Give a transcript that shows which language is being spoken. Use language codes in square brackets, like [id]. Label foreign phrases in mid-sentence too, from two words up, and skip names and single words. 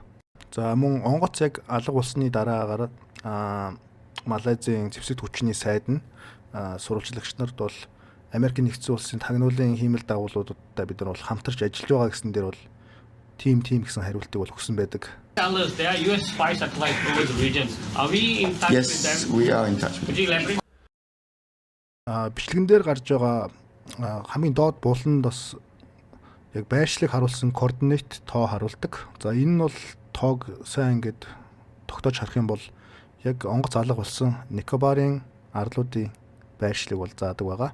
[mn] За мөн онгоц яг алга болсны дараагаар Малайзийн зэвсэг түвшний сайд нь сурвалжлагч нарт бол Америк нэгдсэн улсын тагнуулын хиймэл дагуулуудтай бид нар бол хамтарч ажиллаж байгаа гэсэн дээр бол тим гэсэн хариултыг бол өгсөн байдаг. [en] Tell us, there are US spy satellites over the region. Are we in touch with them? Yes, we are in touch with them. [mn] Бичлэгэн дээр гарч байгаа хамгийн доод буланд бас яг байршлыг харуулсан координат тоо харуулдаг. За энэ нь бол тоог сайн ингээд тогтоож харах юм бол яг онгоц алга болсон Никобарын арлуудын байршлыг бол заадаг байгаа.